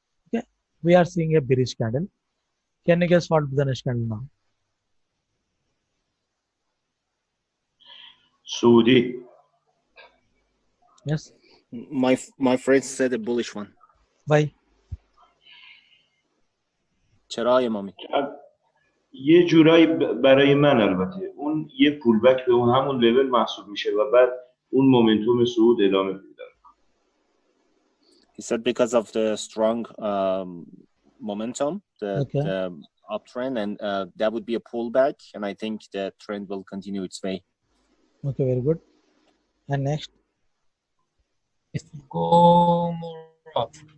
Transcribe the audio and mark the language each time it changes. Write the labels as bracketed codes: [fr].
[en] Okay, we are seeing a bearish candle. Can you guess what will be the next candle now? [fa] سعودی. [en] Yes. My friend said a bullish one. Why? [fa] چرا آقای مامی؟ یه جورایی برای من البته اون یه پول بک به اون همون لول محسوب میشه و بعد اون مومنتوم صعود ادامه پیدا. [en] He said because of the strong momentum, the uptrend, and that would be a pullback, and I think the trend will continue its way. Okay, very good. And next? It will go more up.